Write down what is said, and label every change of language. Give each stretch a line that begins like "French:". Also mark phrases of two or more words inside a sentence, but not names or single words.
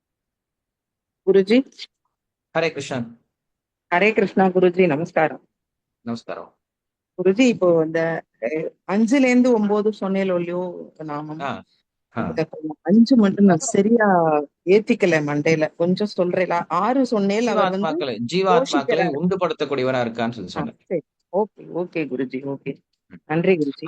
Hindi: गुरुजी।
Tamil: ஹரே கிருஷ்ணா.
Hindi: हरे कृष्णा गुरुजी, नमस्कार।
Tamil: நமஸ்காரம். குருஜி இப்போ இந்த 5ல இருந்து 9 சொன்னேன் இல்லையோ நாமம், ஆ ஆ இதுல கொஞ்சம் 5 மட்டும் நான் சரியா ஏத்திக்கல மண்டையில. கொஞ்சம் சொல்றேன். 6 சொன்னேல் அவர் ஜீவாத்மாக்களை போஷிக்கிறாரு. உண்டுபடுத்தக்கூடியவரா இருக்கான்னு சொல்லி சொன்னேன். சரி.
English: okay okay
Tamil: குருஜி, ஓகே. நன்றி குருஜி,